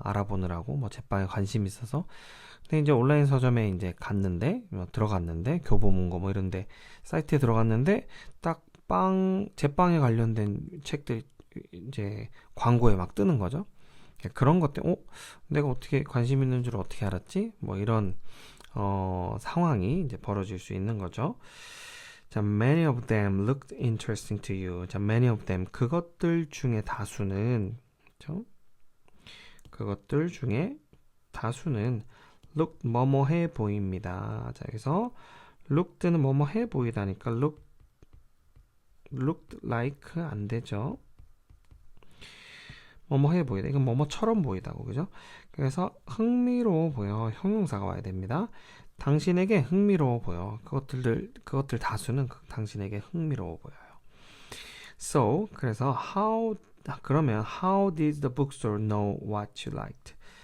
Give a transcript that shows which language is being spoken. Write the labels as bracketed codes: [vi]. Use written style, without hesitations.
[ko] 알아보느라고 뭐 제빵에 관심이 있어서. 근데 이제 온라인 서점에 이제 들어갔는데 교보문고 뭐 이런데 사이트에 들어갔는데 딱 제빵에 관련된 책들이 이제 광고에 막 뜨는 거죠. 그런 것 때문에 내가 어떻게 관심 있는 줄 어떻게 알았지? 뭐 이런 상황이 이제 벌어질 수 있는 거죠. [en] 자, many of them looked interesting to you. [ko] 자, [en] many of them, [ko] 그것들 중에 다수는, 그렇죠? 그것들 중에 다수는 look 뭐뭐해 보입니다. 자, 여기서 looked는 뭐뭐해 보이다니까 looked like 안 되죠. 뭐뭐해 보이다. 이건 뭐뭐처럼 보이다고, 그죠? 그래서 흥미로워 보여. 형용사가 와야 됩니다. 당신에게 흥미로워 보여. 그것들 다수는 당신에게 흥미로워 보여요. [en] So, [ko] 그래서 그러면 [en] how did the bookstore know what you liked?